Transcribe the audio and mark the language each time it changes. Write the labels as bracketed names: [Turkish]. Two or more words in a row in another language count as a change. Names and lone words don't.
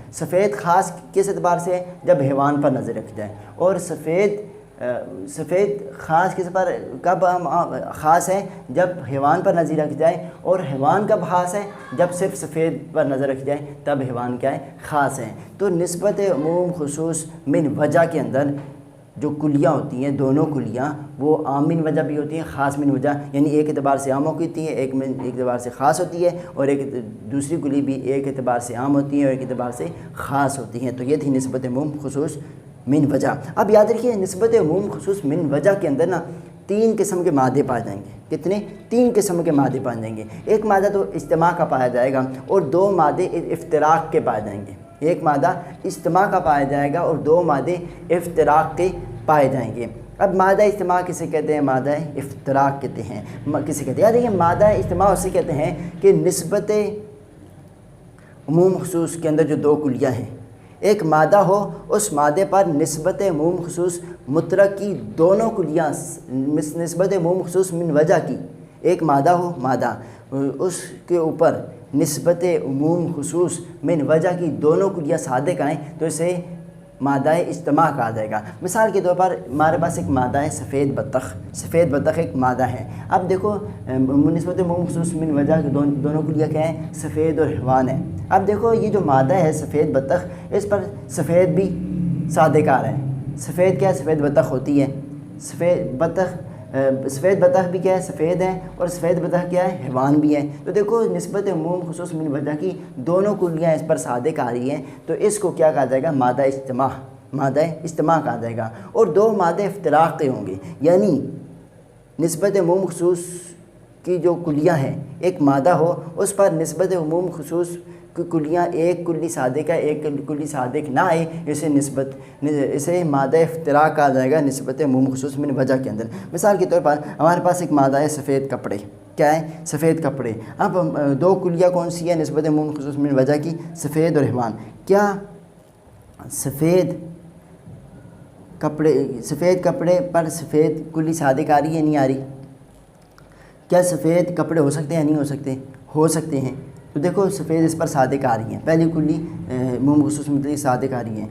[Urdu] سفید خاص کس اعتبار سے ہے، جب حیوان پر نظر رکھی جائے، اور سفید خاص کس پر، کب خاص ہے، جب حیوان پر نظر رکھی جائے، اور حیوان کب خاص ہے، جب صرف سفید پر نظر رکھی جائے تب حیوان کیا ہے، خاص ہے۔ تو نسبت عموم خصوص من وجہ کے اندر جو کلیاں ہوتی ہیں، دونوں کلیاں، وہ عام من وجہ بھی ہوتی ہیں، خاص من وجہ، یعنی ایک اعتبار سے عام ہوتی ہے، ایک اعتبار سے خاص ہوتی ہے، اور ایک دوسری کلی بھی ایک اعتبار سے عام ہوتی ہے اور ایک اعتبار سے خاص ہوتی ہیں۔ تو یہ تھی نسبت عموم خصوص من وجہ۔ اب یاد رکھیے نسبت عموم خصوص من وجہ کے اندر نا 3 قسم کے مادے پائے جائیں گے۔ کتنے؟ 3 قسم کے مادے پائے جائیں گے۔ ایک مادہ تو اجتماع کا پایا جائے گا، اور 2 مادے افتراق کے پائے جائیں گے۔ ایک مادہ اجتماع کا پایا جائے گا اور 2 مادے افتراق کے پائے جائیں گے۔ اب مادہ اجتماع کسے کہتے ہیں، مادہ افتراق کہتے ہیں، کسے کہتے ہیں؟ یاد رکھیے مادہ اجتماع اسے کہتے ہیں کہ نسبت عموم خصوص کے اندر جو 2 کلیاں ہیں، ایک مادہ ہو، اس مادے پر نسبت عموم خصوص مطلق کی دونوں کلیاں، نسبت عموم خصوص من وجہ کی ایک مادہ ہو، مادہ اس کے اوپر نسبت عموم خصوص من وجہ کی دونوں کلیاں صادق آئیں تو اسے مادہ اجتماع کہا جائے گا۔ مثال کے طور پر ہمارے پاس ایک مادہ ہے سفید بطخ، سفید بطخ ایک مادہ ہے۔ اب دیکھو نسبت عموم خصوص من وجہ کی دونوں کلیاں کیا ہیں، سفید اور حیوان ہے۔ اب دیکھو یہ جو مادہ ہے سفید بطخ، اس پر سفید بھی صادق آ رہا ہے۔ سفید کیا ہے، سفید بطخ ہوتی ہے، سفید بطخ بھی کیا ہے، سفید ہے، اور سفید بطخ کیا ہے، حیوان بھی ہے۔ تو دیکھو نسبت عموم خصوص من وجہ کی دونوں کلیاں اس پر صادق آ رہی ہیں، تو اس کو کیا کہا جائے گا، مادہ اجتماع کہا جائے گا۔ اور 2 مادے افتراق کے ہوں گے، یعنی نسبت عموم خصوص کی جو کلیاں ہیں، ایک مادہ ہو، اس پر نسبت عموم خصوص کی کلیاں، ایک کلی صادق ہے، ایک کلی صادق نہ آئے، اسے مادہ افتراق کہا جائے گا نسبت عموم خصوص من وجہ کے اندر۔ مثال کے طور پر ہمارے پاس ایک مادہ ہے سفید کپڑے، کیا ہے؟ سفید کپڑے۔ اب دو کلیہ کون سی ہے نسبت عموم خصوص من وجہ کی؟ سفید اور حیوان۔ کیا سفید کپڑے پر سفید کلی صادق آ رہی ہے؟ نہیں آ رہی۔ کیا سفید کپڑے ہو سکتے ہیں؟ نہیں ہو سکتے؟ ہو سکتے ہیں۔ تو دیکھو سفید اس پر صادق آ رہی ہیں، پہلی کلی عموم خصوص من صادق آ رہی ہیں۔